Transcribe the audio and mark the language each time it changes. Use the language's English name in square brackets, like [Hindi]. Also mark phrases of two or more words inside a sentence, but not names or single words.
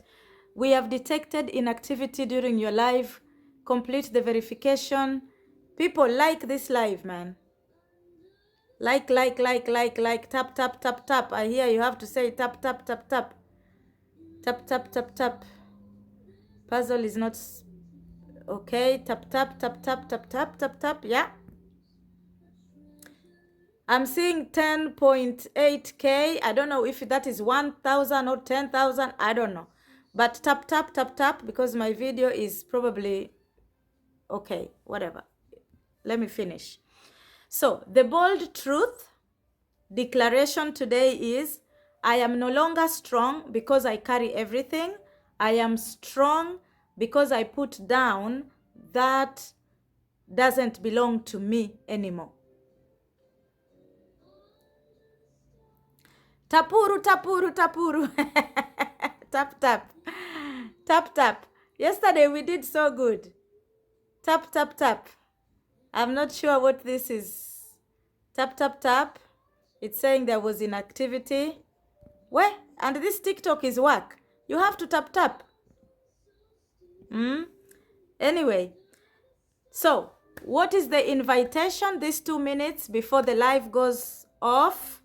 [English] We have detected inactivity during your live. Complete the verification. People, like this live, man. Like, tap, tap, tap, tap. I hear you have to say tap, tap, tap, tap. Tap, tap, tap, tap. Puzzle is not okay. Tap, tap, tap, tap, tap, tap, tap, tap. Yeah. I'm seeing 10.8K. I don't know if that is 1,000 or 10,000. I don't know. But tap, tap, tap, tap, because my video is probably okay, whatever. Let me finish. So the bold truth declaration today is, I am no longer strong because I carry everything. I am strong because I put down that doesn't belong to me anymore. Tapuru, tapuru, tapuru. Tap, tap. Tap, tap. Yesterday we did so good. Tap, tap, tap. I'm not sure what this is. Tap, tap, tap. It's saying there was inactivity. Where? And this TikTok is work. You have to tap, tap. Anyway, so what is the invitation these 2 minutes before the live goes off?